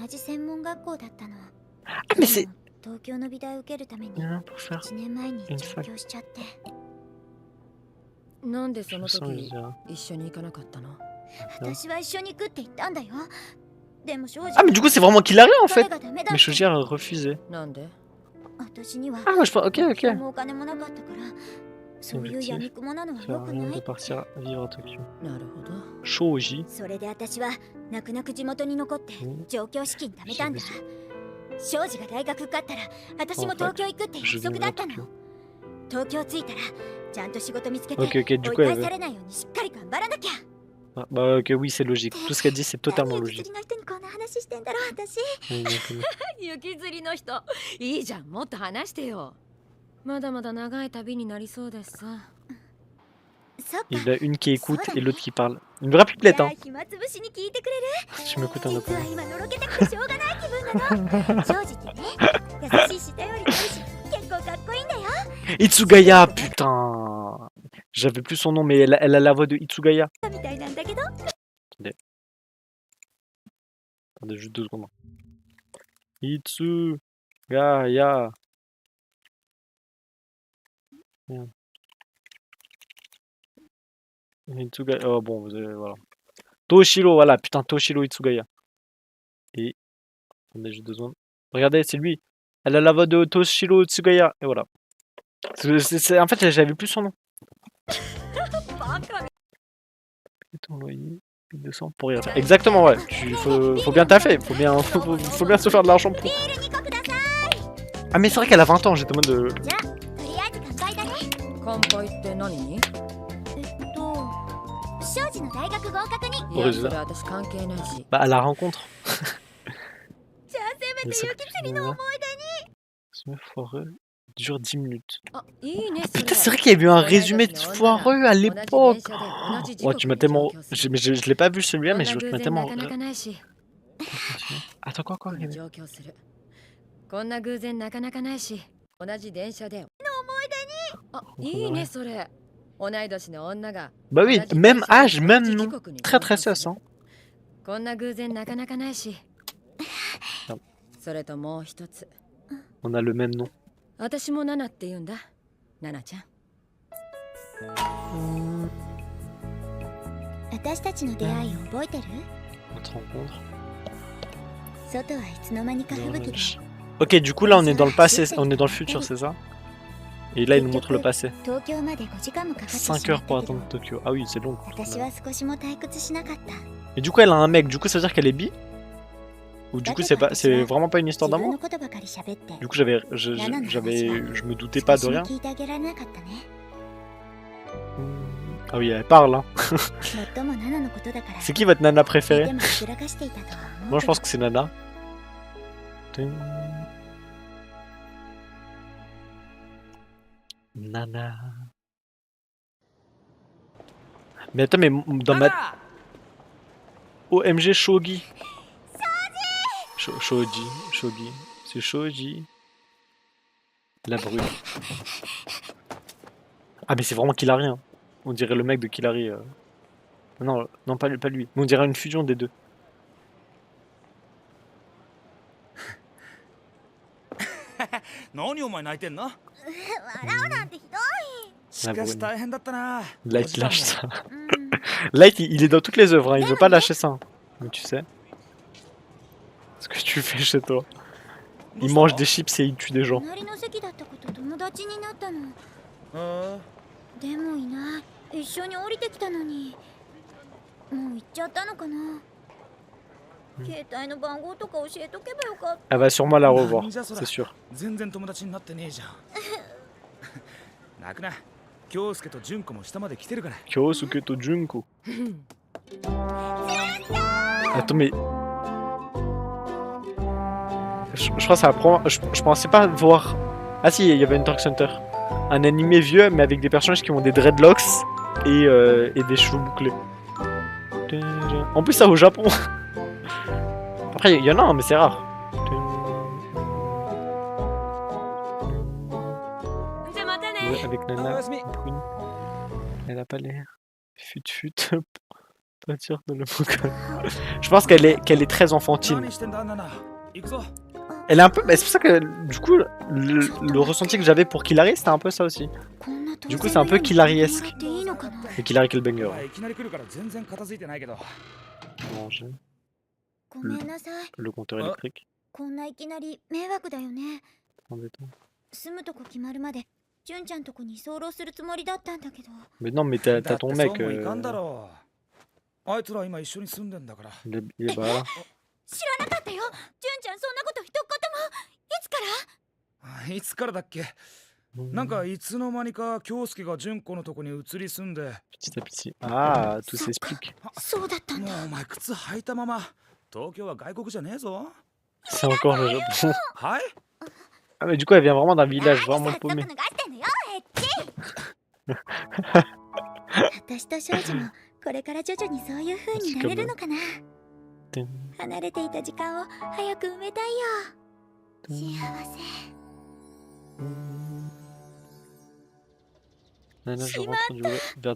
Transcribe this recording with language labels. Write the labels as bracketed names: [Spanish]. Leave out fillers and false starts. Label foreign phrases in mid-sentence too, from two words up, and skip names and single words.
[French] Ah, mais c'est. Non, pour faire une fac. Ah, mais du coup, c'est vraiment qu'il a rien en fait. Mais Shoji a refusé. Ah, moi je pense. Ok, ok. [Japanese] そういう闇雲なのは [French] Ça sert [Japanese] 良 [French] à [Japanese] く [French] rien [Japanese] な [French] de [Japanese] い。 [French] partir vivre à Tokyo. [Japanese] なるほど。 Shoji. それで私は泣く泣く地元に残って上京資金貯めたんだ。庄司が大学受かったら私も東京行くって約束だったの。東京着いたらちゃんと仕事見つけて [French] Ok, ok, [Japanese] 追 [French] du [Japanese] い [French] coup, [Japanese] 返されないようにしっかり頑張らなきゃ。 [French] Ah, bah, ok, oui, c'est logique. Tout ce qu'elle dit, c'est totalement [Japanese] 何 [French] logique. [Japanese] 雪吊りの人にこんな話してんだろう私。 [French] Oui, donc, [Japanese] 雪吊りの人、いいじゃん、もっと話してよ。まだまだ長い旅になりそうですさ。そっか。 [French] il y a une qui écoute et l'autre qui parle. Une vraie pipelette, [Japanese] じゃあ [French] hein. [Japanese] 暇つぶしに聞いてくれる？ [French] Je m'écoute un [Japanese] 実 [French] peu. [Japanese] は今のろけたくてしょうがない気分なの。庄司ってね、優しいし頼りがいいし結構かっこいいんだよ。 [French] Itsugaya, putain. J'avais plus son nom, mais elle a la voix de Itsugaya. みたいなんだけど。 Attendez, juste 2 secondes. Itsugaya. Merde. Itsugaya. Oh bon, vous avez, voilà. Toshiro, voilà, putain, Toshiro Itsugaya. Et. Attendez, juste 2 secondes. Regardez, c'est lui. Elle a la voix de Toshiro Itsugaya. Et voilà. En fait, j'avais plus son nom. [Japanese] バカ。 [French] Et ton loyer, 1200 pour y refaire. Exactement, ouais. Faut bien taffer. Faut bien se faire de l'argent pour. [Japanese] ビール2個ください。 [French] Ah, mais c'est vrai qu'elle a 20 ans. J'étais en mode. [Japanese] じゃあとりあえず乾杯だね。乾杯って何に？庄司の大学合格に。いや、俺じゃそれ私関係ないし。 [French] Bah, à la rencontre. [Japanese] じゃあせめて雪吊りの思い [French] Ce foireux dure 10 minutes. [Japanese] あ、いいね。 [French] Putain, c'est vrai qu'il y a eu un résumé de foireux à l'époque. Oh, tu m'as tellement. Mais je l'ai pas vu celui-là, mais tu m'as tellement. [Japanese] なかなかないし。 [French] Attends, quoi [Japanese] 上京する。こんな偶然なかなかないし、同じ電車で。あ、いいねそれ。同い年の女が。 [French] Bah oui, même âge, même nom. Très très sus, hein. [Japanese] こんな偶然なかなかないし。それともう一つ。 [French] On a le même nom. [Japanese] 私もナナって言うんだ。ナナちゃん。私たちの出会いを覚えてる？ [French] Notre rencontre. [Japanese] 外はいつの間にか吹雪で。 [French] Ok, du coup là on est dans le passé, on est dans le futur, c'est ça? Et là il nous montre le passé. [Japanese] 東京まで5時間もかかってしま [French] 5 heures [Japanese] った [French] pour [Japanese] けど [French] attendre Tokyo. Ah oui, c'est long. [Japanese] 私は少しも退屈しなかった。 [French] Et du coup elle a un mec, du coup ça veut dire qu'elle est bi? Ou du coup c'est vraiment pas une histoire [Japanese] 自分 [French] d'amour? [Japanese] のことばかり喋って。 [French] Du coup je me doutais pas de [Japanese] 少しも [French] rien. [Japanese] 聞いてあげられなかったね。 [French] Ah oui, elle parle, hein. [Japanese] もっともナナのことだから。 [French] C'est qui votre nana [Japanese] で [French] préférée? [Japanese] もひくらかしていたとは思う。 [French] Moi je pense que c'est Nana. Nana. Mais attends, mais dans ma... OMG Shogi. Shoji. C'est Shoji. La brune. Ah mais c'est vraiment Killary, hein. On dirait le mec de Killary. Non, non pas lui. Mais on dirait une fusion des deux. [Japanese] 何お前泣いてんの？笑うなんてひどい。しかし大変だったな。 [French] Light il lâche ça. [Japanese] うん。 [French] Light il est dans toutes les œuvres, hein. Il veut pas lâcher ça. Mais tu sais. Ce que tu fais chez toi. Il mange des chips et il tue des gens. [Japanese] 隣の席だった子と友達になったの。あでもいない。一緒に降りてきたのに。もう行っちゃったのかな。携帯の番号とか教えとけばよかった。 [French] Elle va sûrement la revoir, c'est sûr. [Japanese] 全然友達になってねえじゃん。泣くな。京介と純子も下まで来てるから。 Kyosuke to Junko. [French] Attends, mais. Je crois que c'est la première. Je pensais pas voir. Ah si, il y avait une Dark Center. Un animé vieux, mais avec des personnages qui ont des dreadlocks et des cheveux bouclés. En plus, ça au Japon. Après, il y en a un, mais c'est rare. [Japanese] じゃあまたね。 [French] Avec [Japanese] お [French] Nana [Japanese] やすみ。 [French] brune. Elle a pas l'air. Fut. Pas sûr de le mot. Je pense qu'elle est très enfantine. [Japanese] 何してんだナナ。行くぞ。 [French] Elle est un peu. Bah, c'est pour ça que du coup, le ressenti que j'avais pour Killary, c'était un peu ça aussi. Du coup, c'est un peu Killary-esque. Et Killary Killbanger. [Japanese] いきなり来るから全然片付いてないけど。 [French] Ranger. [Japanese] ごめんなさい。 [French] Le compteur électrique. [Japanese] こんないきなり迷惑だよね。 [French] Embêtant. [Japanese] 住むとこ決まるまで純ちゃんとこに居候するつもりだったんだけど。 [French] Mais non, mais t'as [Japanese] だって [French] ton [Japanese] そう [French] mec. [Japanese] もいかんだろう。あいつら今一緒に住んでんだから。 [French] Il est pas là. [Japanese] 知らなかったよ。純ちゃんそんなこと一言も。いつから？いつからだっけ。なんかいつの間にか京介が純子のとこに移り住んで。 [French] Petit à petit. Ah, tout [Japanese] そっか [French] s'explique. [Japanese] そうだったんだ。もうお前靴履いたまま東京は外国じゃねえぞ。 [French] C'est encore le Japon. [Japanese] はい。 [French] Ah, mais du coup, elle vient vraiment d'un village [Japanese] 何 [French] vraiment [Japanese] 早速 [French] paumé. [Japanese] 脱がしてんのよ、エッチ。私と少女もこれから徐々にそういう風になれるのかな。離れていた時間を早く埋めたいよ。幸せ。 [French] Nana, je rentre du vers 18.